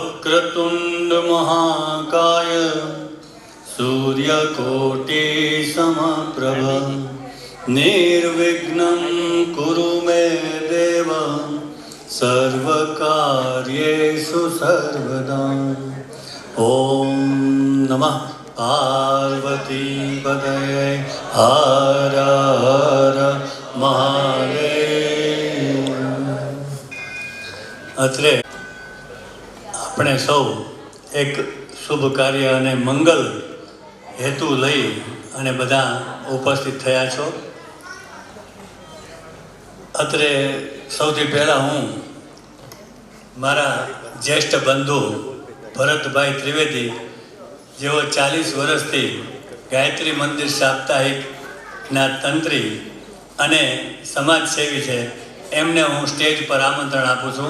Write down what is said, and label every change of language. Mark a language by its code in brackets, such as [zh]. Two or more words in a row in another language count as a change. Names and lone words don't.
[sa] वक्रतुंड महाकाय सूर्यकोटि समप्रभ निर्विघ्नं कुरु मे देव सर्वकार्येषु सर्वदा। ओम नमः पार्वती पतये हर हर महादेव। [gu] અત્રે આપણે સૌ એક શુભ કાર્ય અને મંગલ હેતુ લઈ અને બધા ઉપસ્થિત થયા છો। અત્રે સૌથી પહેલાં હું મારા જ્યેષ્ઠ બંધુ ભરતભાઈ ત્રિવેદી, જેઓ 40 વર્ષથી ગાયત્રી મંદિર સાપ્તાહિકના તંત્રી અને સમાજસેવી છે, એમને હું સ્ટેજ પર આમંત્રણ આપું છું।